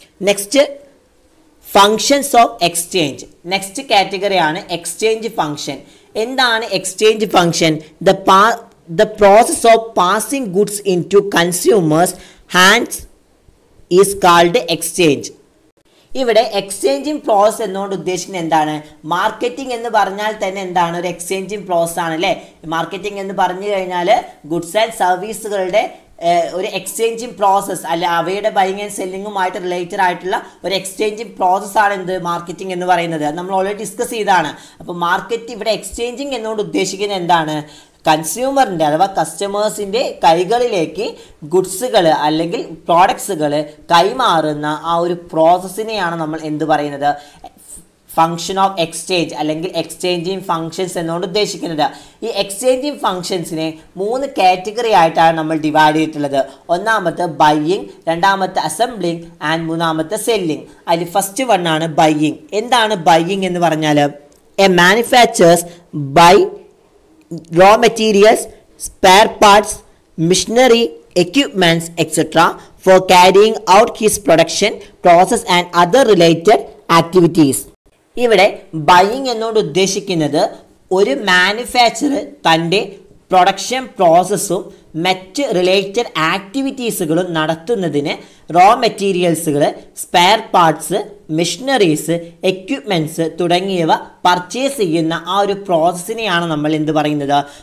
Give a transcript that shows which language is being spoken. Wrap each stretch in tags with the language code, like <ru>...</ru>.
<en>Next, functions of exchange. Next കാറ്റഗറിയാണ് exchange function.</en> <ml>എന്താണ് exchange function?</ml> <en>The process of passing goods into consumers' hands is called exchange.</en> <ml>ഇവിടെ exchanging process എന്നുകൊണ്ട് ഉദ്ദേശിക്കുന്നത് എന്താണ്? Marketing എന്ന് പറഞ്ഞാൽ തന്നെ എന്താണ്? ഒരു എക്സ്ചേഞ്ചിങ് പ്രോസസ് ആണ് അല്ലേ? മാർക്കറ്റിംഗ് എന്ന് പറഞ്ഞു കഴിഞ്ഞാൽ ഗുഡ്സ് ആൻഡ് സർവീസുകളുടെ ഒരു എക്സ്ചേഞ്ചിങ് പ്രോസസ്സ്, അല്ല അവയുടെ ബൈങ് ആൻഡ് സെല്ലിങ്ങുമായിട്ട് റിലേറ്റഡ് ആയിട്ടുള്ള ഒരു എക്സ്ചേഞ്ചിങ് പ്രോസസ്സാണ് എന്ത്? മാർക്കറ്റിംഗ് എന്ന് പറയുന്നത്. നമ്മൾ ഓൾറെഡി ഡിസ്കസ് ചെയ്താണ്. അപ്പോൾ മാർക്കറ്റ് ഇവിടെ എക്സ്ചേഞ്ചിങ് എന്നുകൊണ്ട് ഉദ്ദേശിക്കുന്നത് എന്താണ്? കൺസ്യൂമറിൻ്റെ അഥവാ കസ്റ്റമേഴ്സിൻ്റെ കൈകളിലേക്ക് ഗുഡ്സുകൾ അല്ലെങ്കിൽ പ്രോഡക്ട്സുകൾ കൈമാറുന്ന ആ ഒരു പ്രോസസ്സിനെയാണ് നമ്മൾ എന്ത് പറയുന്നത്? ഫങ്ഷൻ ഓഫ് എക്സ്ചേഞ്ച് അല്ലെങ്കിൽ എക്സ്ചേഞ്ചിങ് ഫങ്ഷൻസ് എന്നുകൊണ്ട് ഉദ്ദേശിക്കുന്നത്. ഈ എക്സ്ചേഞ്ചിങ് ഫങ്ഷൻസിനെ 3 കാറ്റഗറി ആയിട്ടാണ് നമ്മൾ ഡിവൈഡ് ചെയ്തിട്ടുള്ളത്. ഒന്നാമത്തെ ബൈയിങ്, രണ്ടാമത്തെ അസംബ്ലിങ് ആൻഡ് മൂന്നാമത്തെ സെല്ലിങ്. അതിൽ ഫസ്റ്റ് വണ്ണാണ് ബൈയിങ്. എന്താണ് ബൈയിങ് എന്ന് പറഞ്ഞാൽ?</ml> <en>A manufacturers buy raw materials, spare parts, machinery, equipments, etc. for carrying out his production process and other related activities.</en> <ml>ഇവിടെ ബൈയിങ് എന്നോട് ഉദ്ദേശിക്കുന്നത് ഒരു മാനുഫാക്ചറർ തൻ്റെ പ്രൊഡക്ഷൻ പ്രോസസ്സും മറ്റ് റിലേറ്റഡ് ആക്ടിവിറ്റീസുകളും നടത്തുന്നതിന് raw മെറ്റീരിയൽസുകൾ, spare parts, machineries, equipments തുടങ്ങിയവ പർച്ചേസ് ചെയ്യുന്ന ആ ഒരു പ്രോസസ്സിനെയാണ് നമ്മൾ എന്ത് പറയുന്നത്?</ml>